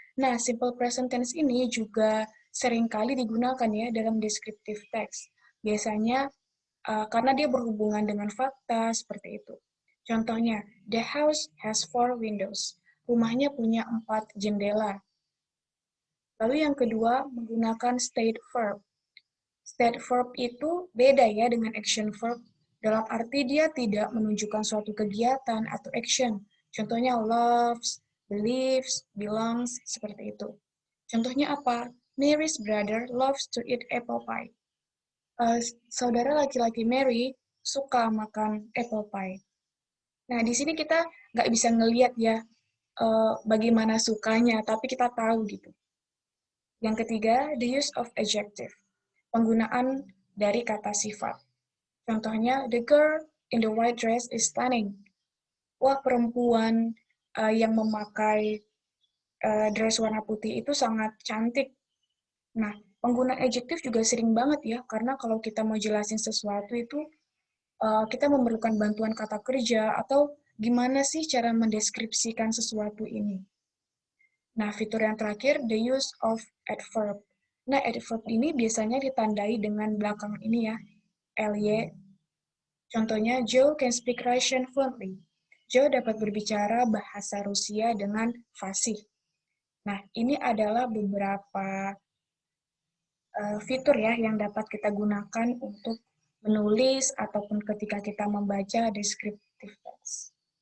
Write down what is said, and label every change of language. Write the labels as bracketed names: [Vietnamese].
[Indonesian] Nah, simple present tense ini juga seringkali digunakan ya dalam descriptive text. Biasanya karena dia berhubungan dengan fakta seperti itu. [English] Contohnya, the house has 4 windows. [Indonesian] Rumahnya punya 4 jendela. Lalu yang kedua, menggunakan state verb. State verb itu beda ya dengan action verb, dalam arti dia tidak menunjukkan suatu kegiatan atau action. Contohnya loves, believes, belongs, seperti itu. Contohnya apa? [English] Mary's brother loves to eat apple pie. [Indonesian] Saudara laki-laki Mary suka makan apple pie. Nah, di sini kita nggak bisa ngelihat ya bagaimana sukanya, tapi kita tahu gitu. Yang ketiga, [English] the use of adjective. [Indonesian] Penggunaan dari kata sifat. [English] Contohnya, the girl in the white dress is stunning. [Indonesian] Wah, perempuan yang memakai dress warna putih itu sangat cantik. Nah, penggunaan adjektif juga sering banget ya, karena kalau kita mau jelasin sesuatu itu, kita memerlukan bantuan kata kerja, atau gimana sih cara mendeskripsikan sesuatu ini. Nah, fitur yang terakhir, [English] the use of adverb. [Indonesian] Nah, adverb ini biasanya ditandai dengan belakang ini ya, ly. [English] Contohnya, Joe can speak Russian fluently. [Indonesian] Joe dapat berbicara bahasa Rusia dengan fasih. Nah, ini adalah beberapa fitur ya yang dapat kita gunakan untuk menulis ataupun ketika kita membaca descriptive text.